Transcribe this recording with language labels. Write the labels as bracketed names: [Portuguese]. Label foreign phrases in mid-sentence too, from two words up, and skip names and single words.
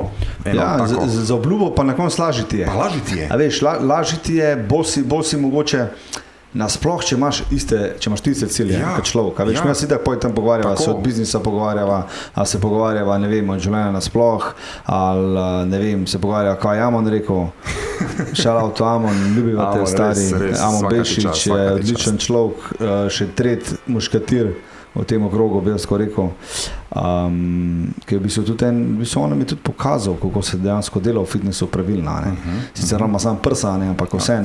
[Slovenian] Za obljubo pa na koncu lažji ti je. Pa lažji ti je. A veš, lažji ti je, bolj si mogoče, nasploh, če imaš iste cilje, kot človek. Veš, mi se tako potem tam pogovarjava, se od biznisa pogovarjava, ali se pogovarjava, ne vem, od življenja nasploh, ali ne vem, se pogovarjava, kaj je Amon rekel, [English] shout out Amon, [Slovenian] ljubiva te stari, Amon Bešič je odličen človek, še 3. muškatir v tem okrogu, bi jaz tako rekel, ki je v bistvu tudi on nam je tudi pokazal, kako se dejansko dela v fitnessu pravilno. Sicer ima sam prsa, ampak vse.